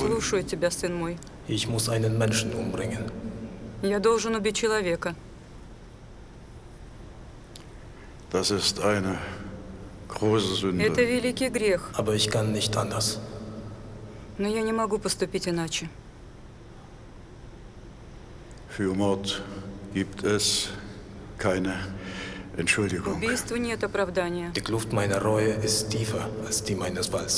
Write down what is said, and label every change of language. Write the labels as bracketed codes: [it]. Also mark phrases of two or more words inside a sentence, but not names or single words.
[ru] Слушаю тебя, сын мой. [de] Ich muss einen Menschen umbringen. [ru] Я должен убить человека. [de] Das ist eine große Sünde. [ru] Это великий грех. [de] Aber ich kann nicht anders. [ru] Но я не могу поступить иначе. [de] Für Mord gibt es keine Entschuldigung. [ru] Убийству нет оправдания. [de] Die Kluft meiner Reue ist tiefer als die meines Falls.